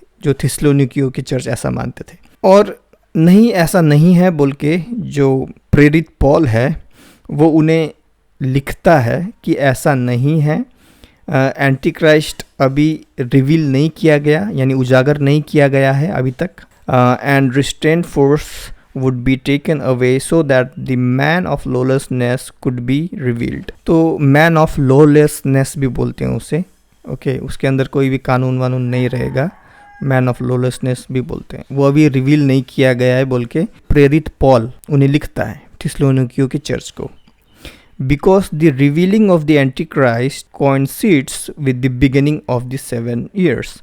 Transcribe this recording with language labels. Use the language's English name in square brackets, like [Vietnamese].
[Hindi] जो थिस्सलुनीकियों के चर्च ऐसा मानते थे। और नहीं, ऐसा नहीं है बोल के जो प्रेरित पॉल है वो उन्हें लिखता है कि ऐसा नहीं है। एंटी क्राइस्ट अभी रिवील नहीं किया गया, यानी उजागर नहीं किया गया है अभी तक। [English] and restraint force would be taken away so that the man of lawlessness could be revealed. [Hindi] तो man of lawlessness भी बोलते हैं उसे, ओके, उसके अंदर कोई भी कानून वानून नहीं रहेगा, मैन ऑफ लॉलेसनेस भी बोलते हैं। वो अभी रिवील नहीं किया गया है बोल के प्रेरित पॉल उन्हें लिखता है थिस्सलुनीकियों की चर्च को। [English] Because the revealing of the antichrist coincides with the beginning of the 7 years।